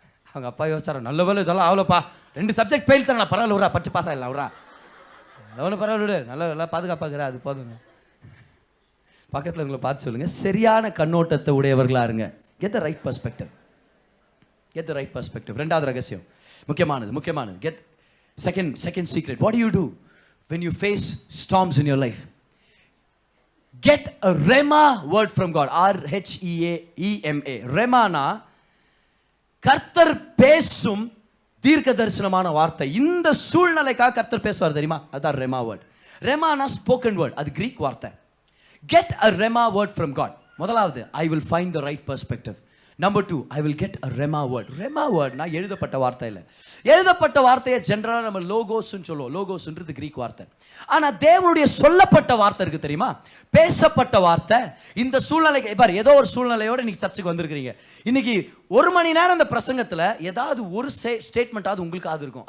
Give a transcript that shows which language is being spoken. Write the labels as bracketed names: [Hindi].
[Tamil] அவங்க அப்பா யோசிச்சாரோ, நல்ல வேலை இதெல்லாம் அவ்வளோப்பா, 2 சப்ஜெக்ட் ஃபெயில் தானே, பரவாயில்ல விட்றா, படிச்சு பாஸ் ஆகிடலாம் விட்றா, ஒன்றும் பரவாயில்ல விடு, நல்லா பாதுகாப்பாக்குறா, அது போதுங்க. பக்கத்தில் உங்களை பார்த்து சொல்லுங்கள், சரியான கண்ணோட்டத்தை உடையவர்களாக இருங்க. [English] get the right perspective, [Tamil] get the right perspective. 2வது ரகசியம் முக்கியமானது. [English] Get second secret. What do you do when you face storms in your life? Get a rema word from God. RHEMA. [Tamil] ரெமானா கர்த்தர் பேசும் தீர்க்க தரிசனமான வார்த்தை. இந்த சூழ்நிலைக்காக கர்த்தர் பேசுவார் தெரியுமா, அதான் ரெமா வேர்ட். ரெமானா ஸ்போக்கன் வேர்ட், அது கிரீக் வார்த்தை. [English] Get a rema word from God. முதலாவது, I will find the right perspective. Number 2, I will get a rema word. [Tamil] Rema word na எழுதப்பட்ட வார்த்தை இல்லை. எழுதப்பட்ட வார்த்தையை ஜெனரலாக நம்ம லோகோஸ்ன்னு சொல்லுவோம். லோகோஸ்ன்றது கிரீக் வார்த்தை. ஆனால் தேவனுடைய சொல்லப்பட்ட வார்த்தை இருக்கு தெரியுமா, பேசப்பட்ட வார்த்தை. இந்த சூழ்நிலைக்கு பாரு, ஏதோ ஒரு சூழ்நிலையோட இன்னைக்கு சர்ச்சுக்கு வந்திருக்கிறீங்க. இன்னைக்கு 1 மணி நேரம் அந்த பிரசங்கத்தில் ஏதாவது ஒரு ஸ்டேட்மெண்ட்டாவது உங்களுக்கு அது இருக்கும்.